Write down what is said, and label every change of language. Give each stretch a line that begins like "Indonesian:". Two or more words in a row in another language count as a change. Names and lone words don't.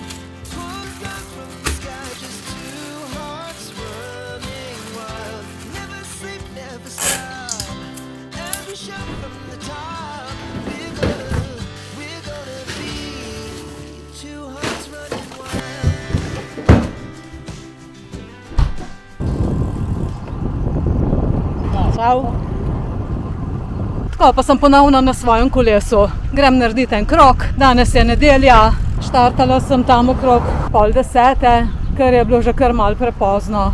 English: Pull stars from the sky, just two hearts running wild. Never sleep, never stop. Every shot from the top. We're gonna be two hearts running wild.
Slovenian: Čau. Tako, pa sem ponovno na svojem kolesu. Grem narediti en krog. Danes je nedelja. Štartala sem tam okrog 9:30, ker je bilo že kar malo prepozno.